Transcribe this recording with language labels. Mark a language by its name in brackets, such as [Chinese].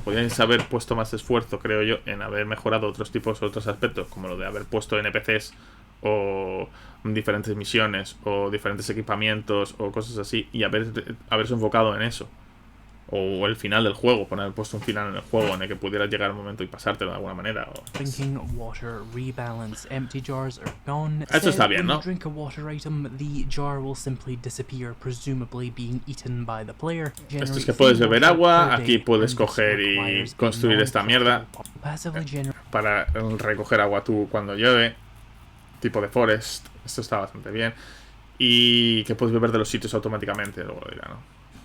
[Spanish] Podríais haber puesto más esfuerzo, creo yo, en haber mejorado otros tipos, otros aspectos, como lo de haber puesto NPCs o diferentes misiones o diferentes equipamientos o cosas así, y haberse enfocado en eso. O el final del juego, poner puesto un final en el juego en el que pudieras llegar un momento y pasártelo de alguna manera. [English] Drinking water, rebalance, empty jars are gone. [Spanish] Eso está bien, ¿no? [English] When you drink a water item, the jar will simply disappear, presumably being eaten by the player. [Spanish] Esto es que puedes beber agua, aquí puedes coger y construir esta mierda para recoger agua tú cuando llueve, tipo de forest. Esto está bastante bien. Y que puedes beber de los sitios automáticamente, luego lo dirá, ¿no?